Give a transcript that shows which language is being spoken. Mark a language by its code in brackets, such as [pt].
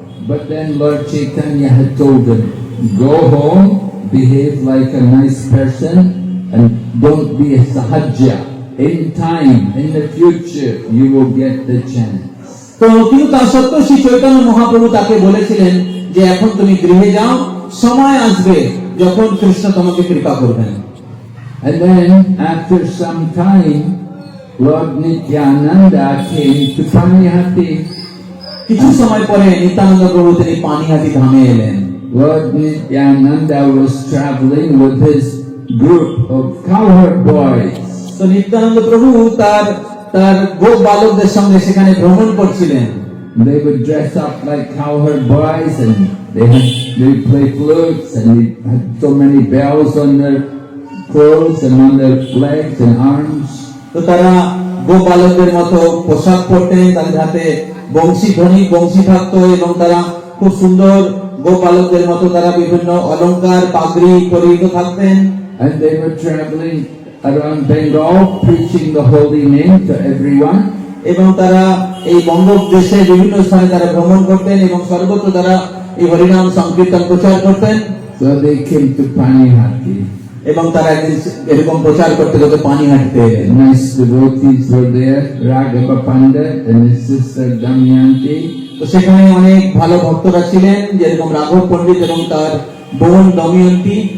[en] But then Lord Chaitanya had told him, go home, behave like a nice person, and don't be a sahajya. In time, in the future, you will get the chance. [bn] তো কিন্তু তা সত্ত্বেও শ্রী চৈতন্য মহাপ্রভু তাকে বলেছিলেন যে এখন তুমি গৃহে যাও, সময় আসবে যখন কৃষ্ণ তোমাকে কৃপা করবেন। [en] And then, after some time, Lord Nityananda came to Panihati. [bn] কিছু সময় পরে নিত্যানন্দ প্রভু তিনি পানিহাটি ধামে এলেন। [en] Lord Nityananda was traveling with his group of cowherd boys. [bn] তো নিত্যানন্দ প্রভু তার গোপ বালকদের সঙ্গে সেখানে ভ্রমণ করছিলেন। [en] They would dress up like cowherd boys, and they would play flutes, and they had so many bells on their clothes and on their legs and arms. [bn] তো তারা গোপ বালকদের মতো পোশাক পরতেন, তাদের হাতে বংশী থাকতো এবং তারা খুব সুন্দর গোপ বালকদের মতো তারা বিভিন্ন অলংকার পাগড়ি পরিহিত থাকতেন। [en] And they were traveling around Bengal, preaching the holy name to everyone. [bn] এবং তারা এই বঙ্গদেশে বিভিন্ন স্থানে তারা ভ্রমণ করতেন এবং সর্বত্র তারা এই হরিনাম সংকীর্তন প্রচার করতেন। [en] So they came to Panihati. [bn] এবং তারা একদিন এরকম প্রচার করতে করতে পানিহাটিতে এলেন। [en] Nice devotees were there, Raghava Pandit and his sister Damayanti. [bn] তো সেখানে অনেক ভালো ভক্তরা ছিলেন, যেরকম রাঘব পণ্ডিত এবং তার বোন দময়ন্তী।